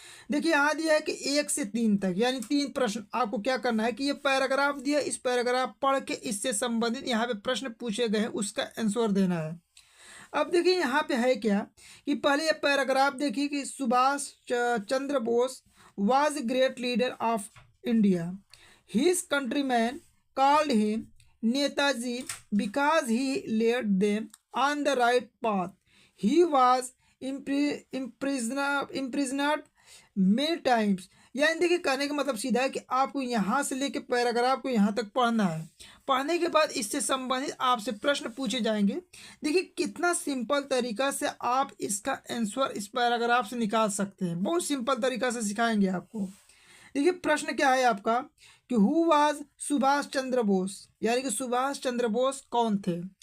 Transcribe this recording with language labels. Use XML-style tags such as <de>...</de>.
<hi>देखिए यहाँ दिया है कि 1 से 3 तक, यानी 3 प्रश्न आपको क्या करना है कि ये पैराग्राफ दिया, इस पैराग्राफ पढ़ के इससे संबंधित यहाँ पे प्रश्न पूछे गए हैं उसका आंसर देना है। अब देखिए यहाँ पे है क्या कि पहले ये पैराग्राफ देखिए कि Subhash Chandra Bose</hi> <en>was a great leader of India. His countrymen called him Netaji because he led them on the right path. He was imprisoned many times.</en> <hi>यानी देखिए कहने का मतलब सीधा है कि आपको यहाँ से लेके पैराग्राफ को यहाँ तक पढ़ना है। पढ़ने के बाद इससे संबंधित आपसे प्रश्न पूछे जाएंगे। देखिए कितना सिंपल तरीका से आप इसका आंसर इस पैराग्राफ से निकाल सकते हैं। बहुत सिंपल तरीका से सिखाएंगे आपको। देखिए प्रश्न क्या है आपका कि</hi> <en>who was</en> <hi>सुभाष चंद्र बोस, यानी कि सुभाष चंद्र बोस कौन थे?</hi>